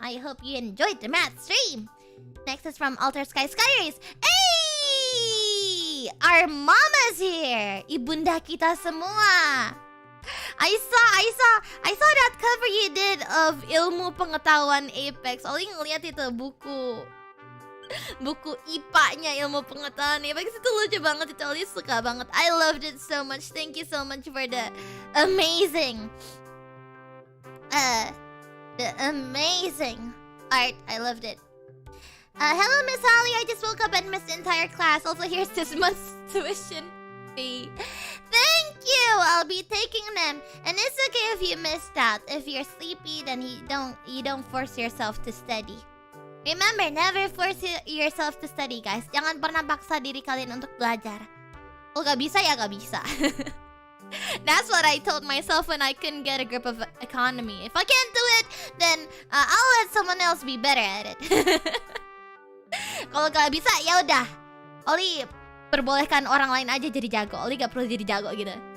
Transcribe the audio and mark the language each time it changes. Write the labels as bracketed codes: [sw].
[en] I hope you enjoyed the math stream. Next is from Alter Sky Skyrays. Hey! Our mama's here. [id] Ibunda kita semua. [en] I saw that cover you did of Ilmu Pengetahuan Apex. [id] Ollie ngeliat itu buku IPA-nya Ilmu Pengetahuan Apex. Itu lucu banget, itu Ollie suka banget. [en] I loved it so much. Thank you so much for the amazing art. I loved it. Hello, Miss Holly. I just woke up and missed the entire class. Also, here's this month's tuition fee. Thank you. I'll be taking them, and it's okay if you missed out. If you're sleepy, then you don't force yourself to study. Remember, never force yourself to study, guys. [id] Jangan pernah paksa diri kalian untuk belajar. Kalau gak bisa ya gak bisa. [en] That's what I told myself when I couldn't get a grip of economy. If I can't do it, then I'll let someone else be better at it. [id] Kalau gak bisa, ya udah. Ollie perbolehkan orang lain aja jadi jago. Ollie gak perlu jadi jago gitu.